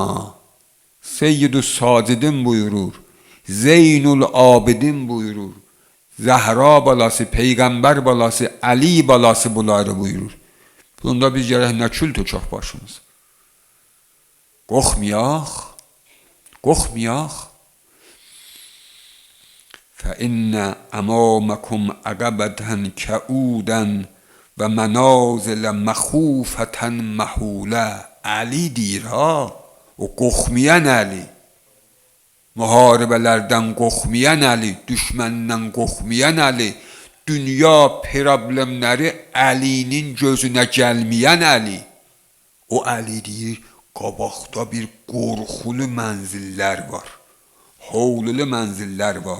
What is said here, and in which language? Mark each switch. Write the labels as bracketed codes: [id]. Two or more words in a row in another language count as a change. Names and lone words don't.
[az] Seyyid-ü Sacidin buyurur, Zeynul Abidin buyurur, Zəhra balası, Peyğəmbər balası, Əli balası bunları buyurur. Bunda biz gərək nə kül tökək başımız. Qorxmayaq. [ar] فَإِنَّ أَمَامَكُمْ عَقَبَةً كَعُودًا وَمَنَازِلَ مَخُوفَةً مَحُولَةً. [az] Əli deyir o qorxmayan Əli. Müharibələrdən qorxmayan Əli, düşməndən qorxmayan Əli, dünya problemləri Əlinin gözünə gəlməyən Əli. O Əli deyir, qabaqda bir qorxulu mənzillər var, havlulu mənzillər var.